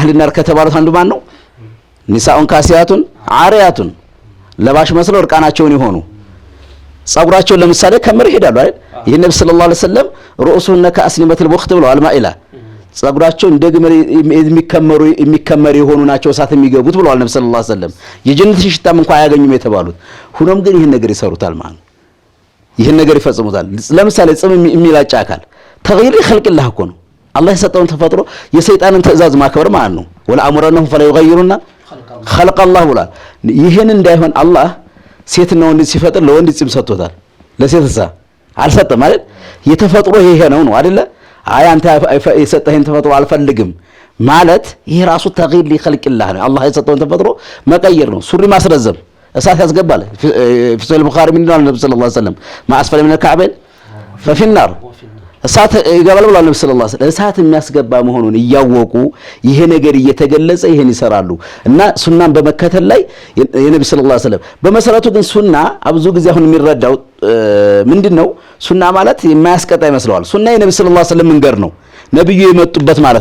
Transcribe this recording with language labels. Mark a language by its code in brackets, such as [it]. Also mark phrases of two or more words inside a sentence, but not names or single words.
[ar] أهل النار [am] ከተባሉት አንዱ ማን ነው [ar] نساء كاسيات عاريات [am] ለባሽ መስለው እርቃናቸውን ይሆኑ ጸጉራቸው ለምሳሌ ከምር ይሄዳሉ አይደል ይሄ ነብዩ [ar] صلى الله عليه وسلم رؤوسهن كأسنمة البخت [am] ብለው አልማኢላ ጸጉራቸው እንደግመር የሚከመሩ የሆኑ ናቸው እሳት የሚገቡት ብለዋል ነብዩ [ar] صلى الله عليه وسلم [am] የጀነት ሽታም እንኳን አያገኙም የተባሉት ሆኖም ግን ይሄን ነገር ይሰሩታል ማለት ይሄን ነገር ይፈጽሙታል ለምሳሌ ጽም የሚላጭ አካል [ar] تغيير خلق [am] እኮ ነው አላህ የሰጠውን ተፈጥሮ የሰይጣንን ትእዛዝ ማክበር ማለት ነው [ar] ولآمرنهم فليغيرن خلق الله [am] ብላ ይሄን እንዳይሆን አላህ ሴትና ወንድ ሲፈጥር ለወንድ ጽም ሰጥቶታል ለሴትሳ አልሰጠም አይደል የተፈጥሮ ይሄ ነው አይደለ አይ አንተ የሰጠህን ተፈጥሮ አልፈልግም ማለት ይሄ ራሱ [ar] تغيير لخلق الله [am] ነው አላህ የሰጠውን ተፈጥሮ መቀየር ነው ሱሪ ማስረዘም እሳት ያስገባል [ar] في صحيح البخاري من النبي صلى الله عليه وسلم ما اسفل من الكعبين ففي النار [am] እሳት ይገባል ብሏል ነብዩ [ar] صلى الله عليه وسلم [am] እሳት የሚያስገባ መሆኑን ያወቁ ይሄ ነገር እየተገለጸ ይሄን ይሰራሉ እና ሱናን በመከተል ላይ የነብዩ [ar] صلى الله عليه وسلم [am] በመሰረቱ ግን ሱና አብዙ ጊዜ አሁን የሚረዳው ምንድነው ሱና ማለት የማያስቀጣ ይመስለዋል ሱና የነብዩ [ar] صلى الله عليه وسلم [am] መንገር ነው ነብዩ የመጡበት ማለት